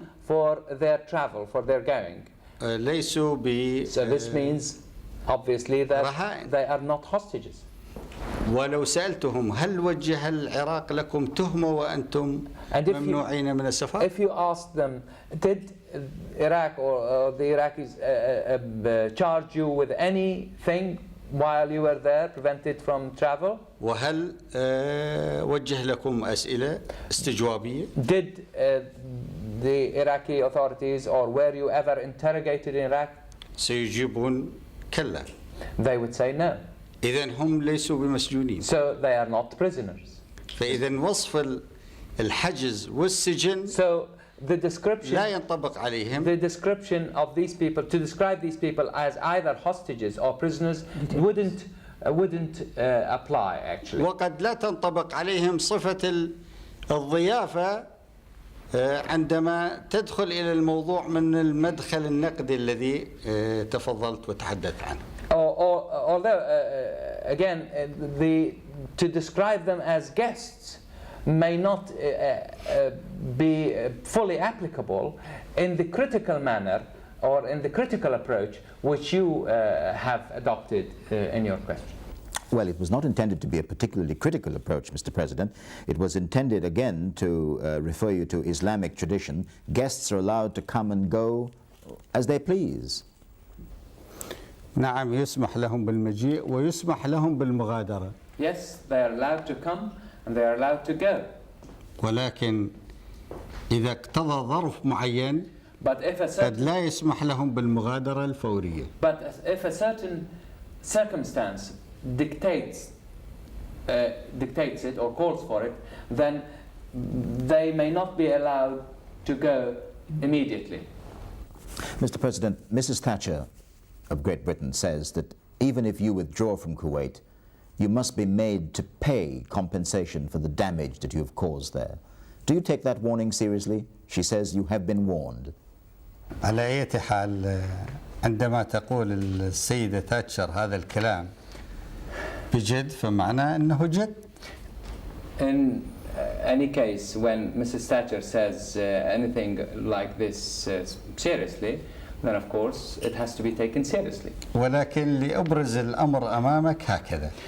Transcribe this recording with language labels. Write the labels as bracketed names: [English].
[English] return for their travel, for their going, [Arabic] ليسوا ب [English] so this means obviously that [Arabic] رهائن. [English] they are not hostages. [Arabic] ولو سألتهم هل وجه العراق لكم تهمة وأنتم [English] And if you- [Arabic] ممنوعين من السفر؟ [English] If you ask them, did Iraq or the Iraqis charge you with anything while you were there, prevented from travel? [Arabic] وهل وجه لكم أسئلة استجوابية؟ [English] Did the Iraqi authorities, or were you ever interrogated in Iraq? [Arabic] سيجيبون كلا. [English] They would say no. [Arabic] إذن هم ليسوا بمسجونين. [English] So they are not prisoners. [Arabic] فإذا وصف الحجز والسجن [English] So the [Arabic] لا [English] description, [Arabic] ينطبق عليهم. [English] the description of these people, to describe these people as either hostages or prisoners, wouldn't apply actually. [Arabic] وقد لا تنطبق عليهم صفة الضيافة عندما تدخل إلى الموضوع من المدخل النقدي الذي تفضلت وتحدثت عنه. [English] Although again, to describe them as guests may not be fully applicable in the critical manner or in the critical approach which you have adopted in your question. Well, it was not intended to be a particularly critical approach, Mr. President. It was intended, again, to refer you to Islamic tradition. Guests are allowed to come and go as they please. [Arabic] نعم يسمح لهم بالمجيء ويسمح لهم بالمغادرة. [English] Yes, they are allowed to come and they are allowed to go. [Arabic] ولكن إذا اقتضى ظرف معين [English] But if a [Arabic] قد [English] certain, [Arabic] لا يسمح لهم بالمغادرة الفورية. [English] if a certain circumstance dictates it or calls for it, then they may not be allowed to go immediately. Mr. President, Mrs. Thatcher of Great Britain says that even if you withdraw from Kuwait, you must be made to pay compensation for the damage that you have caused there. Do you take that warning seriously? She says you have been warned. [Arabic] على أي حال عندما تقول السيدة تاتشر هذا الكلام بجد فمعناه أنه جد. [English] In any case, when Mrs. Thatcher says anything like this seriously, then of course it has to be taken seriously. [Arabic] ولكن لأبرز الأمر أمامك هكذا.